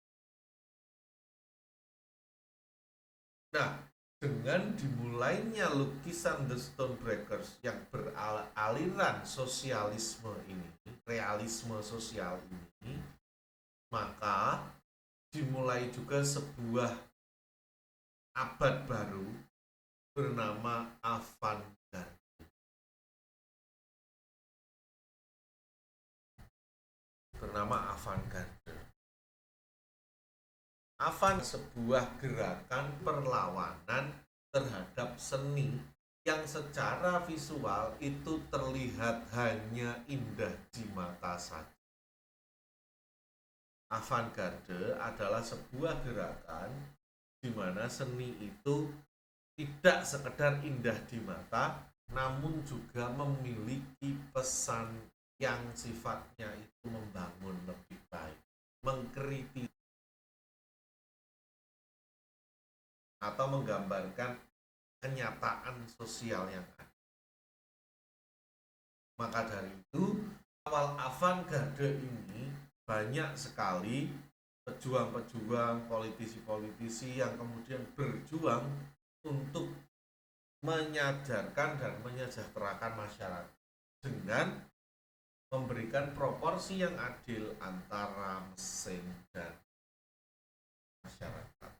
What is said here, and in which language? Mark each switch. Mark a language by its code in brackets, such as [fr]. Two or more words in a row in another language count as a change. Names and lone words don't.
[id] Nah, dengan dimulainya lukisan The Stonebreakers yang beraliran sosialisme ini, realisme sosial ini, maka dimulai juga sebuah abad baru bernama avant-garde. Avant sebuah gerakan perlawanan terhadap seni yang secara visual itu terlihat hanya indah di mata saja. Avant-garde adalah sebuah gerakan di mana seni itu tidak sekedar indah di mata, namun juga memiliki pesan yang sifatnya itu membangun lebih baik, mengkritik atau menggambarkan kenyataan sosial yang ada. Maka dari itu, awal avant-garde ini banyak sekali pejuang-pejuang, politisi-politisi yang kemudian berjuang untuk menyadarkan dan menyejahterakan masyarakat dengan memberikan proporsi yang adil antara mesin dan masyarakat.